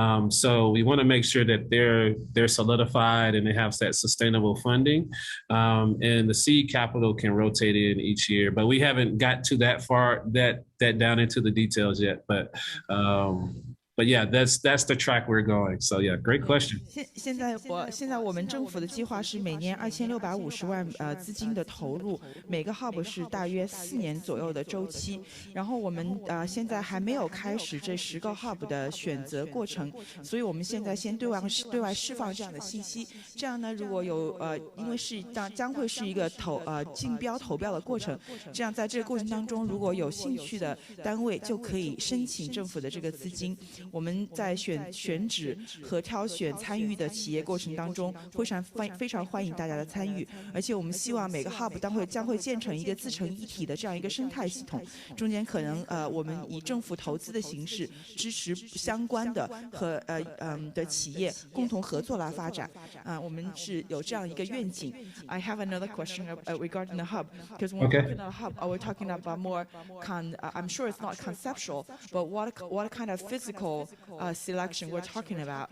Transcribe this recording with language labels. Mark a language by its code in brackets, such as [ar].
[en] So we want to make sure that they're solidified and they have that sustainable funding. And the seed capital can rotate in each year, but we haven't got to that far, that down into the details yet. But but yeah, that's the track we're going. So yeah, great question. [zh] 现在我们政府的计划是每年2650万资金的投入，每个 hub 是大约4年左右的周期。然后我们现在还没有开始这10个 hub 的选择过程，所以我们现在先对外释放这样的信息。这样呢，如果有因为将会是一个竞标投标的过程，这样在这个过程当中，如果有兴趣的单位就可以申请政府的这个资金。我们在选址和挑选参与的企业过程当中，非常欢迎大家的参与，而且我们希望每个 hub 将会建成一个自成一体的这样一个生态系统，中间可能我们以政府投资的形式支持相关的和的企业共同合作来发展。我们是有这样一个愿景。 [en] I have another question regarding the hub, because when we're talking about a hub, we're talking about more I'm sure it's not conceptual, but what kind of physical selection we're talking about?